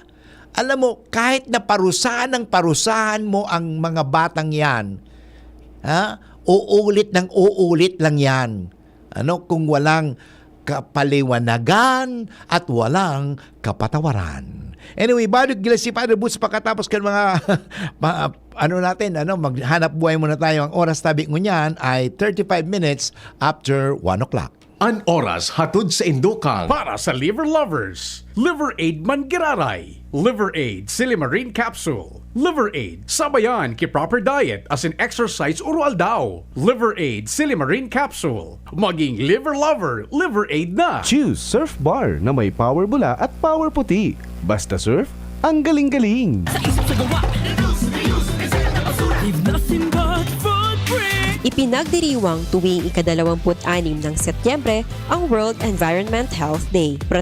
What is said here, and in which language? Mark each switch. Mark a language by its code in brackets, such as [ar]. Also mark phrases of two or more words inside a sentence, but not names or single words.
[tl] Alam mo, kahit na parusahan mo ang mga batang yan, uulit ng uulit lang yan. Kung walang kapaliwanagan at walang kapatawaran. Anyway, badog gila si Father Butch pagkatapos ka mga maghanap buhay muna tayo. Ang oras tabi ko niyan ay 35 [en] minutes after [tl] 1 o'clock. [bik] An oras hatod sa Indukang [tl] Para sa [en] liver lovers, [tl] Liver Aid Mangiraray, Liver Aid Silimarin Capsule, Liver Aid Sabayan ki [en] Proper Diet as in exercise [tl] oral daw, Liver Aid Silimarin Capsule. Maging [en] liver lover, [tl] Liver Aid na. Choose Surf Bar na may power bula at power puti. Basta surf, ang galing-galing. Ipinagdiriwang tuwing ika-26 ng Setyembre ang World Environment Health Day.